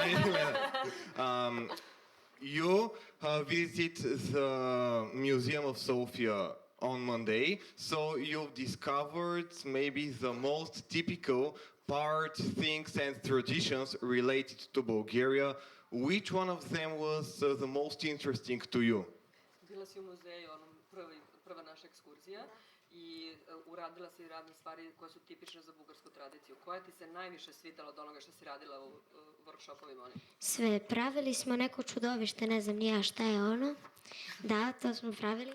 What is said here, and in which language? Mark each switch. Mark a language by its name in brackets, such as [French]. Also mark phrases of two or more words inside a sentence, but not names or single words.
[English] You visited the Museum of Sofia on Monday, so you've discovered maybe the most typical part, things and traditions related to Bulgaria. Which one of them was the most interesting to you? [Bosnian] Bila si u muzeju, prva naša ekskurzija, i uradila si razne stvari koje su tipične za bugarsku tradiciju. Koja ti se najviše svidjela od onoga što si radila u workshopovima onim? Sve, pravili smo neko čudovište, ne znam ni ja šta je ono. Da, to smo pravili.